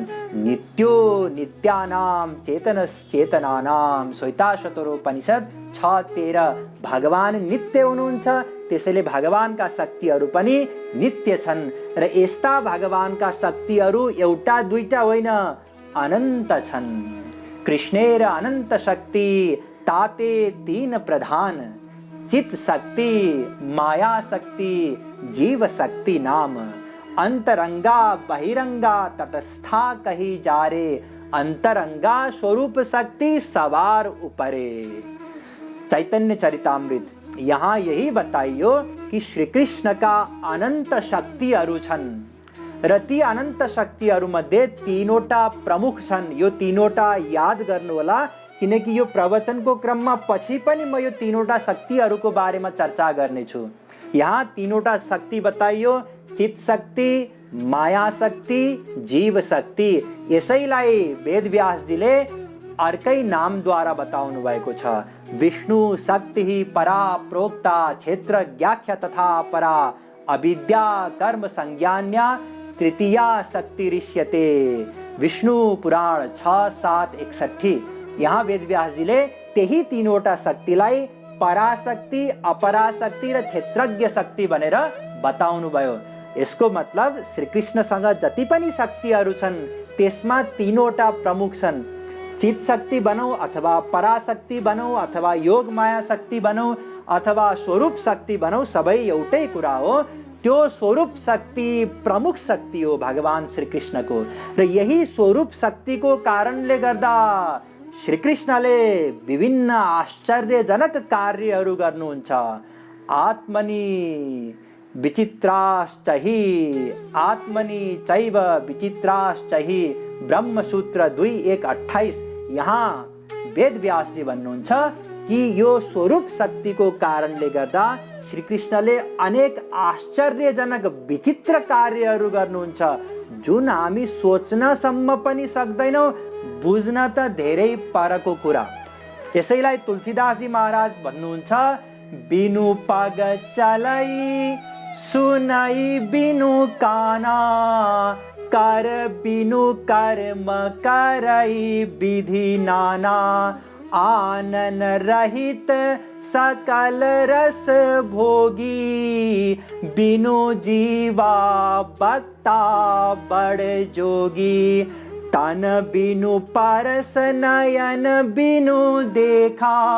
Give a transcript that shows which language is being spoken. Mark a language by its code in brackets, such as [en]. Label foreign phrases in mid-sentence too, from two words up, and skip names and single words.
[sa] नित्यो नित्यानां चेतनश्चेतनानां। श्वेताश्वतरोपनिषद 6:13। [ne] भगवान नित्य हुनुहुन्छ, त्यसैले भगवानका शक्तिहरू पनि नित्य छन् र यस्ता भगवानका शक्तिहरू एउटा दुईटा होइन, अनन्त छन्। [bn] কৃষ্ণের অনন্ত শক্তি তাতে 3 প্রধান, চিৎ শক্তি, মায়া শক্তি, জীব শক্তি নাম। অন্তরঙ্গা বহিরঙ্গা তটস্থা কহি যারে, অন্তরঙ্গা স্বরূপ শক্তি সবার উপরে। [ne] चैतन्य चरितामृत। यहाँ यही बताइयो कि श्री कृष्ण का अनंत शक्तिहरू छन् र ती अनन्त शक्तिहरूमध्ये 3वटा प्रमुख छन्। यो 3वटा याद गर्नु होला, किनकि यो प्रवचनको क्रममा पछि पनि म यो 3वटा शक्तिहरूको बारेमा चर्चा गर्नेछु। यहाँ 3वटा शक्ति बताइयो, चित शक्ति, माया शक्ति, जीव शक्ति। यसैलाई वेदव्यासजीले अर्कै नामद्वारा बताउनु भएको छ। [sa] विष्णु शक्ति परा प्रोक्ता क्षेत्रज्ञाख्या तथा परा अविद्या कर्म संज्ञान्या तृतीया शक्ति ऋष्यते। विष्णु पुराण 6:7-61। [ne] यहाँ वेदव्यासजीले त्यही 3वटा शक्तिलाई पराशक्ति, अपराशक्ति र क्षेत्रज्ञ शक्ति भनेर बताउनु भयो। यसको मतलब श्री कृष्णसँग जति पनि शक्तिहरू छन् त्यसमा 3वटा प्रमुख छन्। चित शक्ति भनौँ अथवा पराशक्ति भनौँ अथवा योग माया शक्ति भनौँ अथवा स्वरूप शक्ति भनौँ, सबै एउटै कुरा हो। त्यो स्वरूप शक्ति प्रमुख शक्ति हो भगवान श्री कृष्णको र यही स्वरूप शक्तिको कारणले गर्दा श्री कृष्णले विभिन्न आश्चर्यजनक कार्यहरू गर्नुहुन्छ। [sa] आत्मनि विचित्राश्च हि आत्मनि चैव विचित्राश्च हि ब्रह्मसूत्र 2:1-28। [ne] यहाँ वेद व्यास जी भन्नुहुन्छ कि यो स्वरूप शक्तिको कारणले गर्दा श्री कृष्णले अनेक आश्चर्यजनक विचित्र कार्यहरू गर्नुहुन्छ, जुन हामी सोच्नसम्म पनि सक्दैनौँ, बुझ्न त धेरै परको कुरा। यसैलाई तुलसीदासजी महाराज भन्नुहुन्छ, [awa] बिनु पग चलै सुनै बिनु काना, कर बिनु कर्म करै विधि नाना, आनन रहित सकल रस भोगी, बिनु जीवा बक्ता बड़ जोगी, तन बिनु परस नयन बिनु देखा,